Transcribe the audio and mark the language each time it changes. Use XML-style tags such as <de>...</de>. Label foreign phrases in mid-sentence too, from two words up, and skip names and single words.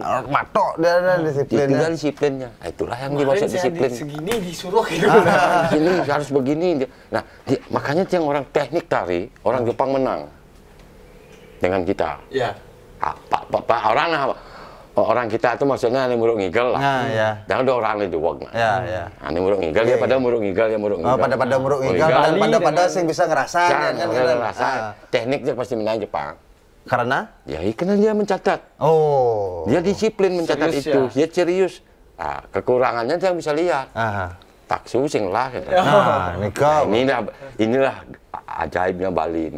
<id>matok dia ada disiplinnya. Tinggal disiplinnya. Itulah yang dimaksud disiplin. Segini disuruh gitu. Ini harus begini. Nah, makanya yang orang teknik tari, orang Jepang menang dengan kita. Iya. Orang kita itu maksudnya ini</id> <ban>muruk ngigel</ban> <id>lah. Dan ada orang itu wong.</id> <ban>Ini muruk ngigel dia pada muruk ngigel dia muruk ngigel. Pada muruk ngigel dan pada sing bisa ngerasa</ban> <id>tekniknya pasti menang Jepang. Karena? Ya, karena dia mencatat. Dia disiplin mencatat serius, itu. Dia serius. Kekurangannya dia bisa lihat. Taksu sing lah gitu. Inilah ajaibnya Bali ini.</id>